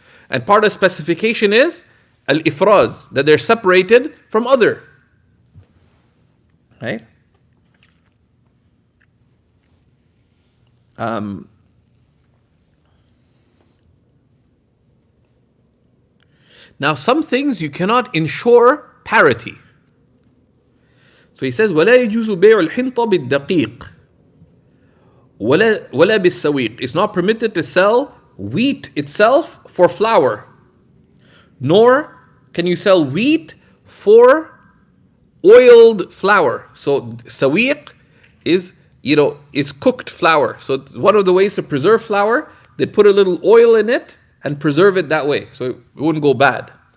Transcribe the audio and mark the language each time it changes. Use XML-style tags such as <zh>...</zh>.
<en>And part of specification is al-ifraz, that they're separated from other. Right? Now, some things you cannot ensure parity. So he says,</en> <ar>وَلَا يَجُوزُ بَيْعُ الْحِنْطَ بِالدَّقِيقِ وَلَا بِالسَّوِيقِ.</ar> <en>It's not permitted to sell wheat itself for flour, nor can you sell wheat for oiled flour. So sawiq is cooked flour. So one of the ways to preserve flour, they put a little oil in it and preserve it that way, so it wouldn't go bad.</en>